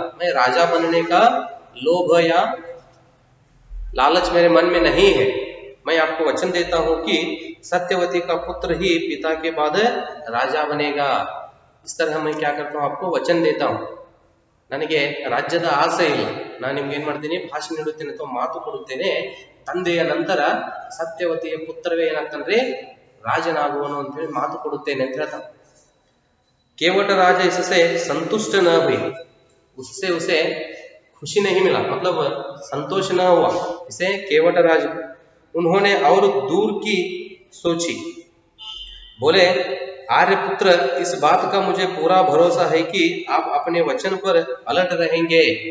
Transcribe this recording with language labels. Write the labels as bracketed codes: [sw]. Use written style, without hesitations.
[hi] मैं राजा बनने का लोभ या लालच मेरे मन में नहीं है. मैं आपको वचन देता हूं कि सत्यवती का पुत्र ही पिता के बाद राजा बनेगा. इस तरह मैं क्या करता हूं, आपको वचन देता हूं. [kn] ನನಗೆ ರಾಜ್ಯದ ಆಸೆ ಇಲ್ಲ, ನಾನು ನಿಮ್ಗೆ ಏನ್ ಮಾಡ್ತೀನಿ, ಭಾಷಣ ನೀಡುತ್ತೇನೆ ಅಥವಾ ಮಾತು ಕೊಡುತ್ತೇನೆ, ತಂದೆಯ ನಂತರ ಸತ್ಯವತಿಯ ಪುತ್ರವೇ ಏನಾಗ್ತಾನ್ರಿ, ರಾಜನಾಗುವನು ಅಂತ ಹೇಳಿ ಮಾತು ಕೊಡುತ್ತೇನೆ ಅಂತ ಹೇಳ್ತಾನೆ. [hi] केवट राजा इससे संतुष्ट न हुए, उससे उसे खुशी नहीं मिला, मतलब संतोष न हुआ इसे केवट राज. उन्होंने और दूर की सोची, बोले, आर्यपुत्र, इस बात का मुझे पूरा भरोसा है कि आप अपने वचन पर अलर्ट रहेंगे.